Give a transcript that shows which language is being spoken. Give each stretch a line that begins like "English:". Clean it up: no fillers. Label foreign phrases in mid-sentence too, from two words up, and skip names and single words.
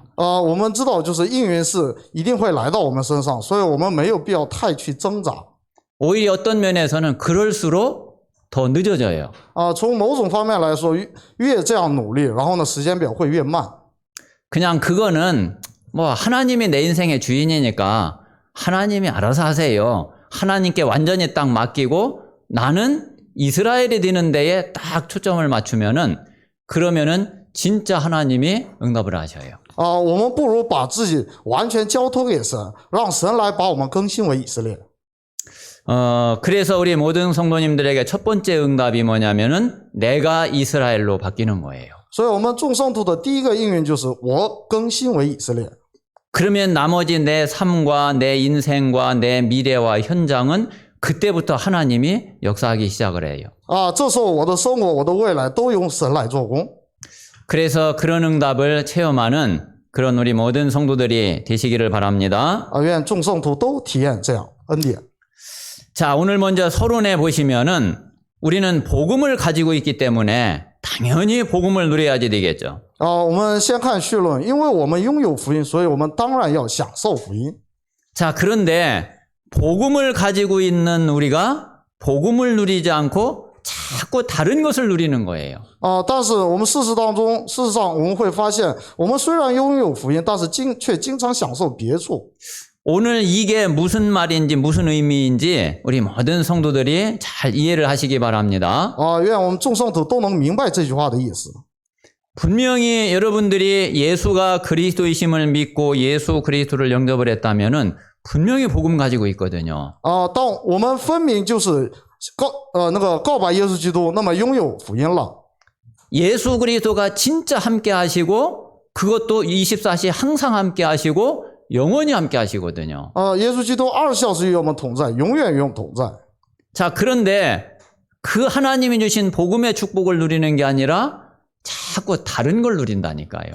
Chinese: 我们知道就是应允是一定会来到我们身上，所以我们没有必要太去挣扎。
Korean: 오히려 어떤 면에서는 그럴수록 더 늦어져요.
Chinese: 从某种方面来说，越这样努力，然后呢，时间表会越慢。
Korean: 그냥 그거는 뭐 하나님이 내 인생의 주인이니까 하나님이 알아서 하세요. 하나님께 완전히 딱 맡기고 나는 이스라엘이 되는 데에 딱 초점을 맞추면은 그러면은 진짜 하나님이 응답을 하셔요.
Chinese: 我们不如把自己完全交托给神，让神来把我们更新为以色列。
Korean: 그래서 우리 모든 성도님들에게 첫 번째 응답이 뭐냐면은 내가 이스라엘로 바뀌는 거예요.
Chinese: 所以我们众圣徒的第一个应允就是我更新为以色列。
Korean: 그러면 나머지 내 삶과 내 인생과 내 미래와 현장은 그때부터 하나님이 역사하기 시작을 해요.
Chinese: 这时候我的生活、我的未来都由神来做工。
Korean: 그래서 그런 응답을 체험하는 그런 우리 모든 성도들이 되시기를 바랍니다.
Chinese: 愿众圣徒都体验这样恩典。
Korean: 자, 오늘 먼저 서론에 보시면은 우리는 복음을 가지고 있기 때문에 당연히 복음을 누려야지 되겠죠.
Chinese: 我们先看序论，因为我们拥有福音，所以我们当然要享受福音。
Korean: 자, 그런데 복음을 가지고 있는 우리가 복음을 누리지 않고 자꾸 다른 것을 누리는 거예요.
Chinese: 但是我们事实上我们会发现，我们虽然拥有福音，但是却经常享受别处。
Korean: 오늘 이게 무슨 말인지 무슨 의미인지 우리 모든 성도들이 잘 이해를 하시기 바랍니다.
Chinese: 愿我们众圣徒都能明白这句话的意思。
Korean: 분명히 여러분들이 예수가 그리스도이심을 믿고 예수 그리스도를 영접을 했다면은 분명히 복음 가지고 있거든요.
Chinese: 当我们分明就是告白耶稣基督，那么拥有福音了。
Korean: 예수 그리스도가 진짜 함께 하시고 그것도 24시 항상 함께 하시고 영원히 함께 하시거든요.
Chinese: 耶稣基督24小时与我们同在，永远与我们同在。
Korean: 자, 그런데 그 하나님이 주신 복음의 축복을 누리는 게 아니라 자꾸 다른 걸 누린다니까요.